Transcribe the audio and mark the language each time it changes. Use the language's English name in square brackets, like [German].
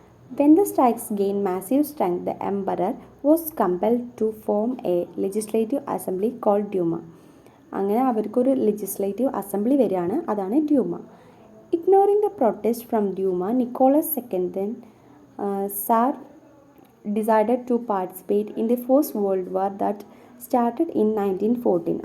[English] When the strikes gained massive strength, the emperor was compelled to form a legislative assembly called Duma. [Malayalam] അങ്ങനെ അവർക്കൊരു legislative assembly വരികയാണ്, അതാണ് Duma. [English] Ignoring the protest from Duma, Nicholas second tsar decided to participate in the First World War that started in 1914.